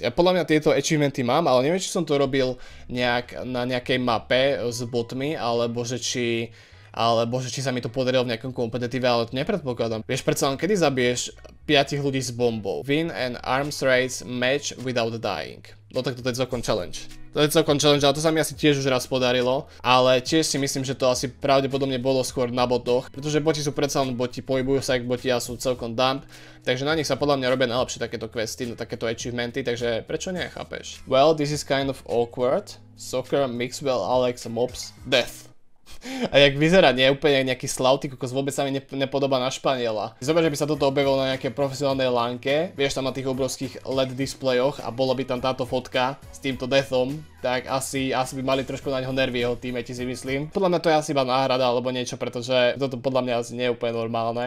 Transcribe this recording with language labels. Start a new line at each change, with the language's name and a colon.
Slovak: Ja podľa mňa tieto achievementy mám, ale neviem, či som to robil na nejakej mape s botmi, alebo že či sa mi to podarilo v nejakom kompetitíve, ale to nepredpokladám. Vieš, predsa len kedy zabiješ 5 ľudí s bombou?
English: Win an arms race match without dying.
Slovak: No tak toto je celkom challenge. To je celkom challenge, ale to sa mi asi tiež už raz podarilo. Ale tiež si myslím, že to asi pravdepodobne bolo skôr na botoch. Pretože boti sú predsa len boti, pohybujú sa jak boti a sú celkom dump. Takže na nich sa podľa mňa robia najlepšie takéto questy, takéto achievementy, takže prečo nie, chápeš?
English: Well, this is kind of awkward. Soccer, Mixwell, Alex, Mobs, Death.
Slovak: A jak vyzerá, nie je úplne nejaký slavty, kokos vôbec sa mi nepodobá na Španiela. Zober, že by sa toto objavilo na nejakej profesionálnej lánke, vieš, tam na tých obrovských LED displejoch a bola by tam táto fotka s týmto Deathom, tak asi by mali trošku na ňo nervy jeho týmeti, si myslím. Podľa mňa to je asi iba náhrada alebo niečo, pretože toto podľa mňa asi nie je úplne normálne.